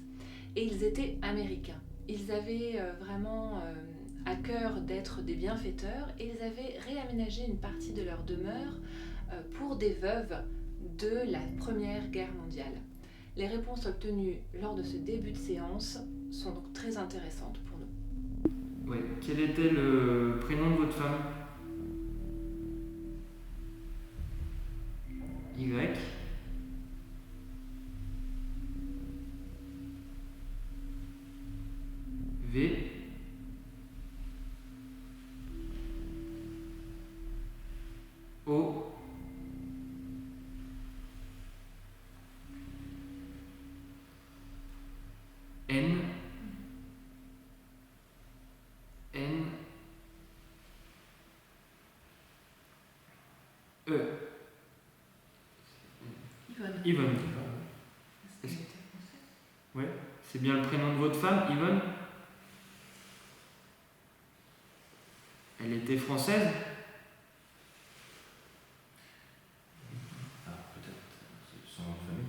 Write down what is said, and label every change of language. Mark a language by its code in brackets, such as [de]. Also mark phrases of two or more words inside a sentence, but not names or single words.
[fr] Et ils étaient américains. Ils avaient vraiment à cœur d'être des bienfaiteurs et ils avaient réaménagé une partie de leur demeure pour des veuves de la Première Guerre mondiale. Les réponses obtenues lors de ce début de séance sont donc très intéressantes pour nous. Ouais. Quel était le prénom de votre femme? Y. V. O. N. N. E. Yvonne. Yvonne. Est-ce qu'elle était française? Ouais. C'est bien le prénom de votre femme, Yvonne? Elle était française? Ah, peut-être son nom de famille.